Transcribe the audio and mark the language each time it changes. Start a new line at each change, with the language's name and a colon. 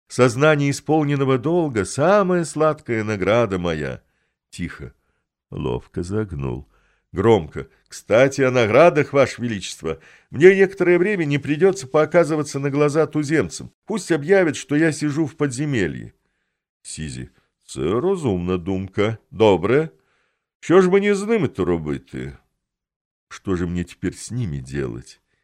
Russian: Сознание исполненного долга — самая сладкая награда моя». Тихо. Ловко загнул. Громко: «Кстати, о наградах, ваше величество. Мне некоторое время не придется показываться на глаза туземцам. Пусть объявят, что я сижу в подземелье».
Ukrainian: Сизи: «Це разумна думка. Добре. Що ж мені з ними-то робити?»
Russian: «Что же мне теперь с ними делать?»